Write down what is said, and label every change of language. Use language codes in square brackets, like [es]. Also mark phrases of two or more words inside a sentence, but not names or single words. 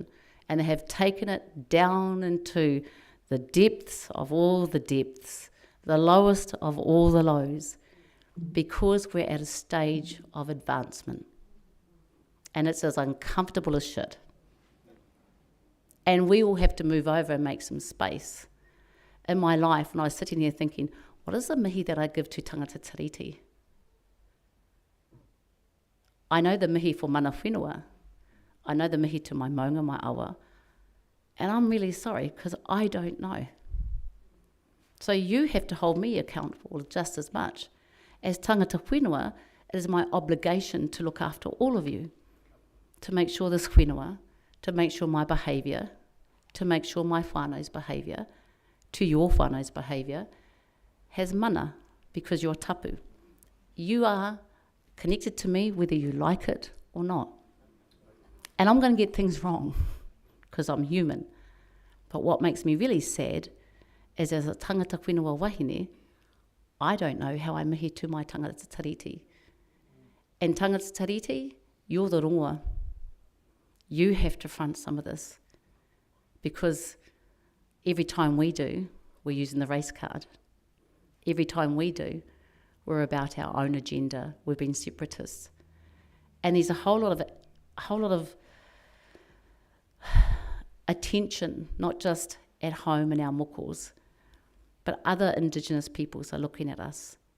[en] And they have taken it down into the depths of all the depths, the lowest of all the lows, because we're at a stage of advancement. And it's as uncomfortable as shit. And we all have to move over and make some space. In my life, when I was sitting here thinking, what is the mihi that I give to [mi] tangata tiriti? [en] I know the mihi for [mi] mana whenua. [en] I know the mihi to my maunga, my awa, and I'm really sorry because I don't know. So you have to hold me accountable just as much. [mi] As tangata whenua, [en] it is my obligation to look after all of you, to make sure this whenua, to make sure my behaviour, to make sure my whānau's behaviour, to your whānau's behaviour, has mana, because you're tapu. You are connected to me whether you like it or not. And I'm going to get things wrong because I'm human. But what makes me really sad is as a [mi] tangata whenua wahine, [en] I don't know how I mihi to my [mi] tangata tiriti. And tangata tiriti, [en] you're the rongoa. You have to front some of this because every time we do, we're using the race card. Every time we do, we're about our own agenda. We've been separatists. And there's a whole lot of attention, not just at home in our mokos, but other Indigenous peoples are looking at us.